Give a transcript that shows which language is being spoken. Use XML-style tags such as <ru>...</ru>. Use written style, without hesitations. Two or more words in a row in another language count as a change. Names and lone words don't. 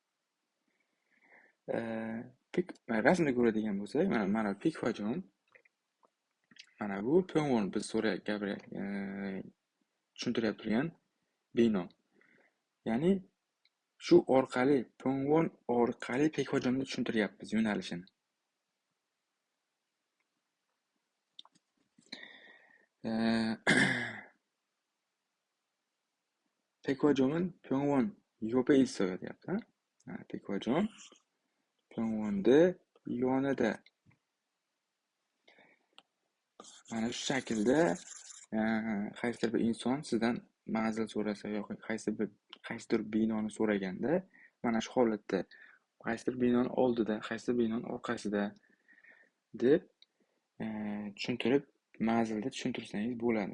<uz>Rasmda ko'radigan bo'lsak, mana Bekvajon mana bu 병원 biz tushuntirib turgan bino. Ya'ni shu orqali 병원 orqali Bekvajonni tushuntiryapmiz yo'nalishini.</uz> <ko>Bekvajon은 병원 옆에 있어요 deyapti.</ko> <uz>Bekvajon 병원da yonida. Mana shu shaklda qaysidir bir inson sizdan manzil so'rasa yoki qaysidir binoni so'raganda, mana shu holatda qaysidir binoni oldida, qaysidir binoni orqasida deb tushuntirib manzilda tushuntirsangiz bo'ladi.</uz>